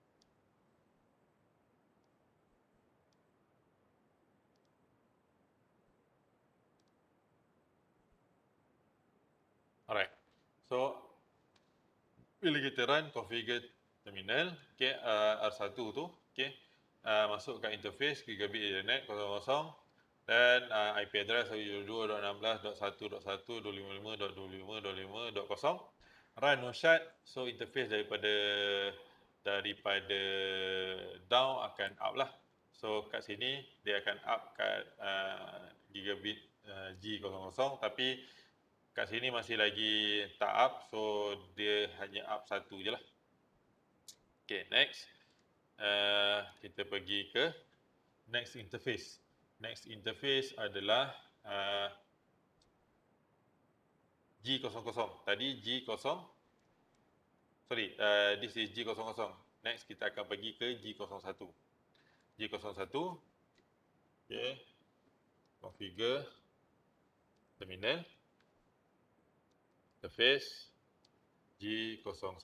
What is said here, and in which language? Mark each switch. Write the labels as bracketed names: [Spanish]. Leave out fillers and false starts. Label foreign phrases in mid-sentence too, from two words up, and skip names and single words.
[English] Alright. [Malay] So bila kita [English] run configure terminal, [Malay] okey, R1 tu, okey, masuk kat interface [English] gigabit internet 00 [Malay] dan [English] IP address [Malay] 192.16.1.1.255.255.255.0. [English] Run no shut, [Malay] so interface daripada down akan up lah. So kat sini dia akan up kat gigabit G00, tapi kat sini masih lagi tak up, so dia hanya up satu je lah. [English] Okay, next. [Malay] Kita pergi ke [English] next interface. Next interface [Malay] adalah G00. Tadi G0. [English] Sorry, this is G00. [Malay] Next kita akan pergi ke G01. [English] G01. Okay. Configure terminal. Interface G01.